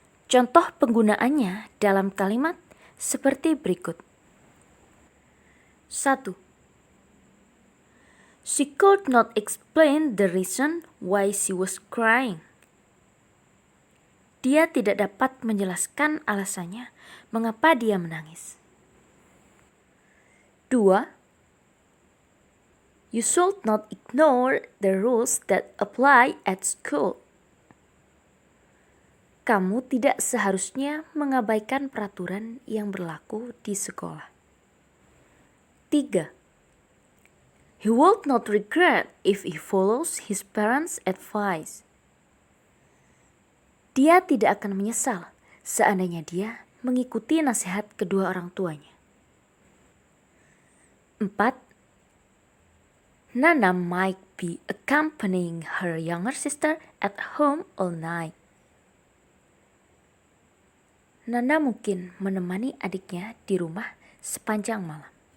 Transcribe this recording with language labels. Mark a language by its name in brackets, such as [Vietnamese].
[Indonesian] Contoh penggunaannya dalam kalimat seperti berikut. 1. [English] She could not explain the reason why she was crying. [Indonesian] Dia tidak dapat menjelaskan alasannya mengapa dia menangis. 2. [English] You should not ignore the rules that apply at school. [Indonesian] Kamu tidak seharusnya mengabaikan peraturan yang berlaku di sekolah. 3. [English] He would not regret if he follows his parents' advice. [Indonesian] Dia tidak akan menyesal seandainya dia mengikuti nasihat kedua orang tuanya. 4. [English] Nana might be accompanying her younger sister at home all night. [Indonesian] Nana mungkin menemani adiknya di rumah sepanjang malam.